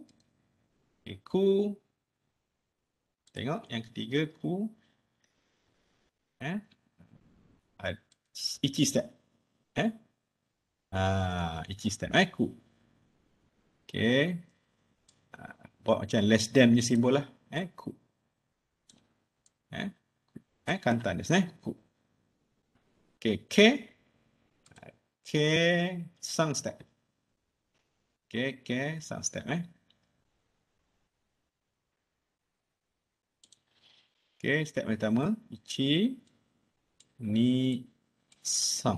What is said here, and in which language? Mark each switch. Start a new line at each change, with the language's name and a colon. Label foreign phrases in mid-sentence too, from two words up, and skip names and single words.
Malay: Ku. Tengok yang ketiga ku. Ichi step. Ichi step. Ku. Okey. Buat macam
English: less than
Malay: punya simbol lah. Ku.
Japanese: 簡単です く.
Malay: Okey, ke. Ke sang step. Ke sang step. Okey, step pertama
Japanese: 一、二、三.